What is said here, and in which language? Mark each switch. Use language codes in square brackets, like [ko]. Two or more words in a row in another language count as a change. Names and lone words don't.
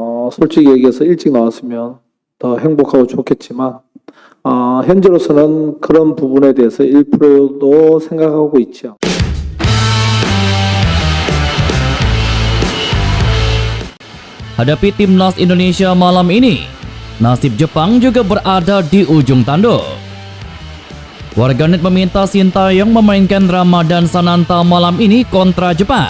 [ko] 솔직히 얘기해서 일찍 나왔으면 더 행복하고 좋겠지만 현재로서는 그런 부분에 대해서 1%도 생각하고 있지 않습니다. [id] Hadapi timnas Indonesia malam ini, nasib Jepang juga berada di ujung tanduk. Warganet meminta Sintayong memainkan Ramadan Sananta malam ini kontra Jepang.